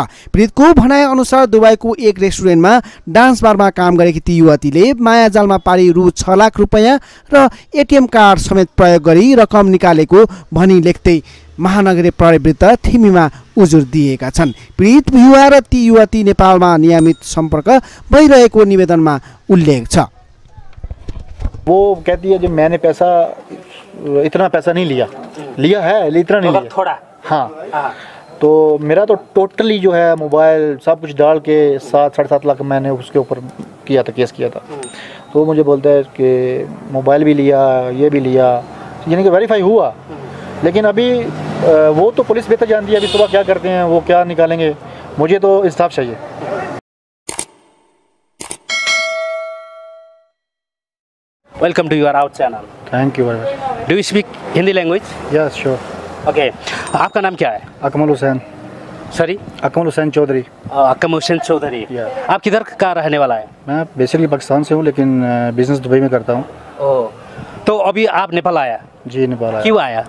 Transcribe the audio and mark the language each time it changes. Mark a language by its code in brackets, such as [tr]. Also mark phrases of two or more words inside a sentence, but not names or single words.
[ne] पीडितको भनाइ अनुसार दुबईको एक रेस्टुरेन्ट डान्स बारमा काम गरेकी ती युवतीले मायाजालमा पारी रु 6 लाख रुपैयाँ र एटीएम कार्ड समेत प्रयोग गरी रकम निकालेको भनी लेख्दै महानगरीय प्रहरीविरुद्ध थिमीमा उजुर दिएका छन्। पीडित युवा र ती युवती नेपालमा नियमित सम्पर्क भइरहेको निवेदनमा उल्लेख छ। [hi] वो कहती है जो मैंने इतना पैसा नहीं लिया है इतना नहीं लिया थोड़ा। हाँ, तो मेरा तो टोटली जो है मोबाइल सब कुछ डाल के 7-7.5 लाख मैंने उसके ऊपर केस किया था। तो मुझे बोलता है कि मोबाइल भी लिया, ये भी लिया, यानी कि वेरीफाई हुआ। लेकिन अभी वो तो पुलिस बेहतर जानती है अभी सुबह क्या करते हैं, वो क्या निकालेंगे। मुझे तो इंसाफ चाहिए। [en] Welcome to your out channel. thank you very much. Do you speak Hindi language? yes sure. [hi] Okay. आपका नाम क्या है? अकमल हुसैन। सॉरी? अकमल हुसैन चौधरी। अकमल हुसैन चौधरी। आप किधर का रहने वाला है? मैं बेसिकली पाकिस्तान से हूँ लेकिन बिजनेस दुबई में करता हूँ। ओह, तो अभी आप नेपाल आया? जी नेपाल आया। क्यों आया?